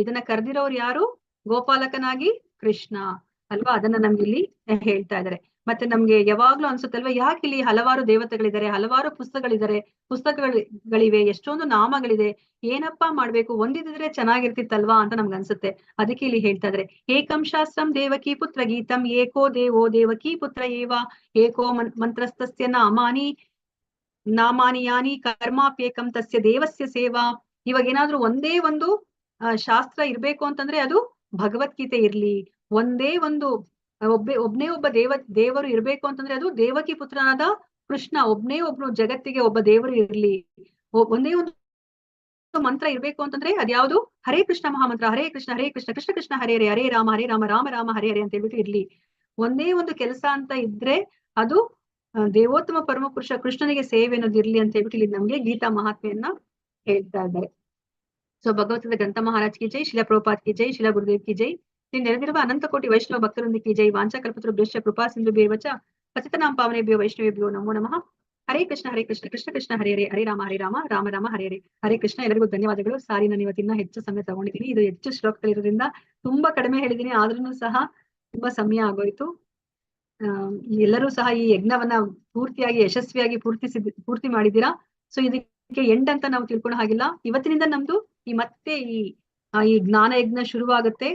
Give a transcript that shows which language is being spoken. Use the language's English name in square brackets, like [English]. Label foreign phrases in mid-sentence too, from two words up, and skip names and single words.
[Kannada] ಇದನ್ನ ಕರೆದಿರೋರು ಯಾರು, ಗೋಪಾಲಕನಾಗಿ ಕೃಷ್ಣ ಅಲ್ವಾ, ಅದನ್ನ ನಮ್ಗೆ ಇಲ್ಲಿ ಹೇಳ್ತಾ ಇದ್ದಾರೆ. ಮತ್ತೆ ನಮ್ಗೆ ಯಾವಾಗ್ಲೂ ಅನ್ಸುತ್ತಲ್ವಾ, ಯಾಕೆ ಇಲ್ಲಿ ಹಲವಾರು ದೇವತೆಗಳಿದ್ದಾರೆ, ಹಲವಾರು ಪುಸ್ತಕಗಳಿವೆ, ಎಷ್ಟೊಂದು ನಾಮಗಳಿದೆ, ಏನಪ್ಪಾ ಮಾಡ್ಬೇಕು, ಒಂದಿದ್ರೆ ಚೆನ್ನಾಗಿರ್ತಿತ್ತಲ್ವಾ ಅಂತ ನಮ್ಗೆ ಅನ್ಸುತ್ತೆ. ಅದಕ್ಕೆ ಇಲ್ಲಿ ಹೇಳ್ತಾ ಇದ್ರೆ, [Sanskrit] ಏಕಂ ಶಾಸ್ತ್ರಂ ದೇವಕಿ ಪುತ್ರ ಗೀತಂ, ಏಕೋ ದೇವೋ ದೇವಕಿ ಪುತ್ರ ಏವ, ಏಕೋ ಮಂತ್ರಸ್ತಸ್ಯ ನಾಮಾನಿ ಯಾನಿ ಕರ್ಮಾಪ್ಯೇಕಂ ತಸ್ಯ ದೇವಸ್ಯ ಸೇವಾ. [Kannada] ಇವಾಗ ಏನಾದ್ರೂ ಒಂದೇ ಒಂದು ಶಾಸ್ತ್ರ ಇರ್ಬೇಕು ಅಂತಂದ್ರೆ ಅದು ಭಗವದ್ಗೀತೆ ಇರ್ಲಿ, ಒಂದೇ ಒಂದು ಒಬ್ನೇ ಒಬ್ಬ ದೇವರು ಇರ್ಬೇಕು ಅಂತಂದ್ರೆ ಅದು ದೇವಕಿ ಪುತ್ರನಾದ ಕೃಷ್ಣ, ಒಬ್ನು ಜಗತ್ತಿಗೆ ಒಬ್ಬ ದೇವರು ಇರ್ಲಿ, ಒಂದೇ ಒಂದು ಮಂತ್ರ ಇರ್ಬೇಕು ಅಂತಂದ್ರೆ ಅದ್ಯಾವುದು, ಹರೇ ಕೃಷ್ಣ ಮಹಾಮಂತ್ರ, ಹರೇ ಕೃಷ್ಣ ಕೃಷ್ಣ ಕೃಷ್ಣ ಹರೇ ಹರೇ, ಹರೇ ರಾಮ ರಾಮ ರಾಮ ಹರೇ ಹರೇ ಅಂತ ಹೇಳ್ಬಿಟ್ಟು ಇರ್ಲಿ. ಒಂದೇ ಒಂದು ಕೆಲಸ ಅಂತ ಇದ್ರೆ ಅದು ದೇವೋತ್ತಮ ಪರಮ ಪುರುಷ ಕೃಷ್ಣನಿಗೆ ಸೇವೆ ಅನ್ನೋದು ಇರ್ಲಿ ಅಂತ ಹೇಳ್ಬಿಟ್ಟು ಇಲ್ಲಿ ನಮ್ಗೆ ಗೀತಾ ಮಹಾತ್ಮೆಯನ್ನ ಹೇಳ್ತಾ ಇದ್ದಾರೆ. ಸೊ ಭಗವದ್ಗೀತಾ ಗ್ರಂಥ [Hindi] महाराज की जय, [Kannada] ಶಿಲಾ [Hindi] प्रभुपाद की जय, [Kannada] ಶಿಲಾ [Hindi] गुरुदेव की जय, [Kannada] ನೆರೆದಿರುವ ಅನಂತ ಕೋಟಿ ವೈಷ್ಣವ ಭಕ್ತರೊಂದಿಗೆ [Hindi] की जय. [Sanskrit] ವಾಂಚಾಕಲ್ಪತರುಭ್ಯಶ್ಚ ಕೃಪಾ ಸಿಂಧುಭ್ಯೇವ ಚ ಪತಿತನಾಂ ಪಾವನೇಭ್ಯೋ ವೈಷ್ಣವೇಭ್ಯೋ ನಮೋ ನಮಃ. ಹರೇ ಕೃಷ್ಣ ಕೃಷ್ಣ ಕೃಷ್ಣ ಹರೇ ಹರೇ, ಹರೇ ರಾಮ ರಾಮ ಹರೇ ಹರೇ. ಹರೇ ಕೃಷ್ಣ. [Kannada] ಎಲ್ಲರಿಗೂ ಧನ್ಯವಾದಗಳು. ಸಾರಿ, ನಾನು ಇವತ್ತಿನ ಹೆಚ್ಚು ಸಮಯ ತಗೊಂಡಿದ್ದೀನಿ, ಇದು ಹೆಚ್ಚು ಶ್ಲೋಕಗಳಿರೋದ್ರಿಂದ ತುಂಬಾ ಕಡಿಮೆ ಹೇಳಿದೀನಿ, ಆದ್ರೂ ಸಹ ತುಂಬಾ ಸಮಯ ಆಗೋಯ್ತು. ಎಲ್ಲರೂ ಸಹ ಈ ಯಜ್ಞವನ್ನ ಪೂರ್ತಿಯಾಗಿ ಯಶಸ್ವಿಯಾಗಿ ಪೂರ್ತಿ ಮಾಡಿದ್ದೀರಾ. ಸೊ ಇದಕ್ಕೆ ಎಂಡ್ ಅಂತ ನಾವು ತಿಳ್ಕೊಳ್ಳೋ ಹಾಗಿಲ್ಲ. ಇವತ್ತಿನಿಂದ ನಮ್ದು ಮತ್ತೆ ಈ ಜ್ಞಾನ ಯಜ್ಞ ಶುರುವಾಗುತ್ತೆ.